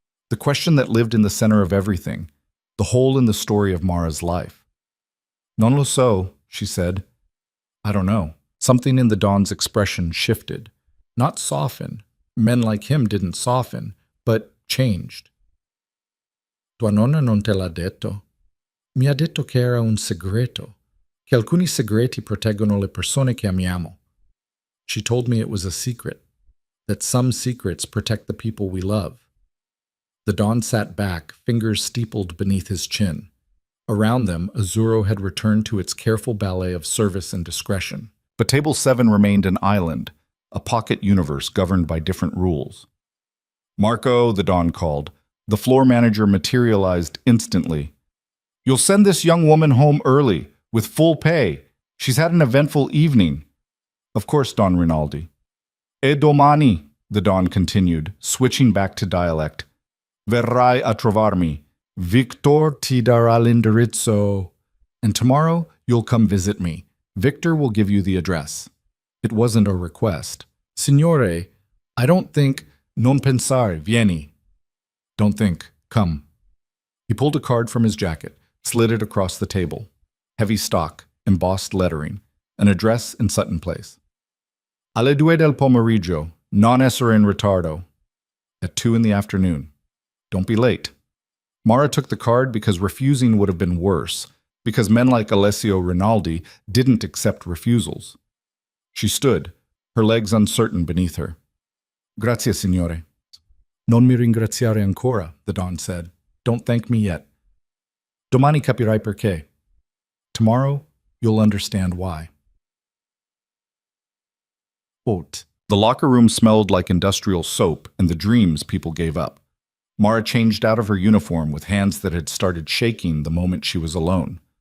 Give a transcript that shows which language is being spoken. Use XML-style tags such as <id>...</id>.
<en>The question that lived in the center of everything, the hole in the story of Mara's life.</en> <it>Non lo so,</it> <en>she said. I don't know. Something in the Don's expression shifted. Not soften. Men like him didn't soften, but changed.</en> <it>Tua nonna non te l'ha detto? Mi ha detto che era un segreto, che alcuni segreti proteggono le persone che amiamo.</it> <en>She told me it was a secret, that some secrets protect the people we love. The Don sat back, fingers steepled beneath his chin. Around them, Azuro had returned to its careful ballet of service and discretion. But Table 7 remained an island, a pocket universe governed by different rules. "Marco," the Don called. The floor manager materialized instantly. "You'll send this young woman home early, with full pay. She's had an eventful evening." "Of course, Don Rinaldi."</en> <it>"E domani,"</it> <en>the Don continued, switching back to dialect.</en> <it>"Verrai a trovarmi. Victor ti darà l'indirizzo.</it> <en>And tomorrow, you'll come visit me. Victor will give you the address." It wasn't a request.</en> <it>"Signore,</it> <en>I don't think...</en> <it>Non pensare, vieni."</it> <en>"Don't think. Come." He pulled a card from his jacket, slid it across the table. Heavy stock, embossed lettering, an address in Sutton Place.</en> <it>"Alle 2 del pomeriggio, non essere in ritardo."</it> <en>At 2 in the afternoon. Don't be late. Mara took the card because refusing would have been worse, because men like Alessio Rinaldi didn't accept refusals. She stood, her legs uncertain beneath her.</en> <it>"Grazie, signore." "Non mi ringraziare ancora,"</it> <en>the Don said. "Don't thank me yet.</en> <it>Domani capirai perché."</it> <en>Tomorrow, you'll understand why. Quote, "The locker room smelled like industrial soap and the dreams people gave up." Mara changed out of her uniform with hands that had started shaking the moment she was alone.</en>